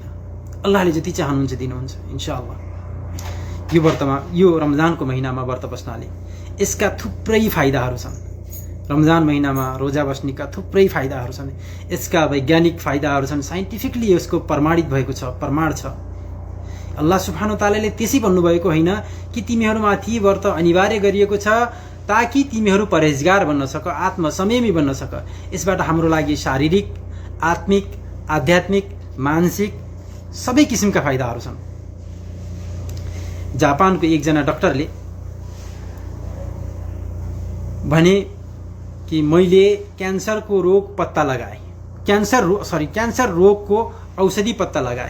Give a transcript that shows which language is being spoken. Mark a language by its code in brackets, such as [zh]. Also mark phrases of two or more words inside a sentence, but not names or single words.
[ne] अल्लाहले जति चाहनुहुन्छ दिनुहुन्छ इन्शाअल्लाह। यो रमजानको महिनामा व्रत बस्नाले यसका थुप्रै फाइदाहरू छन्। रमजान महिनामा रोजा बस्नेका थुप्रै फाइदाहरू छन्। यसका वैज्ञानिक फाइदाहरू छन्, साइन्टिफिकली यसको प्रमाणित भएको छ, प्रमाण छ। [ar] الله سبحانه وتعالى [ne] त्यसै भन्नुभएको होइन कि तिमीहरूमाथि व्रत अनिवार्य गरिएको छ ताकि तिमीहरू परहेजगार बन्न सक, आत्मसंयमी बन्न सक। यसबाट हाम्रो लागि शारीरिक, आत्मिक, आध्यात्मिक, मानसिक सबै किसिमका फाइदाहरू छन्। जापानको एकजना डाक्टरले भने कि मैले क्यान्सरको रोग पत्ता लगाएँ, क्यान्सर रोगको औषधि पत्ता लगाएँ।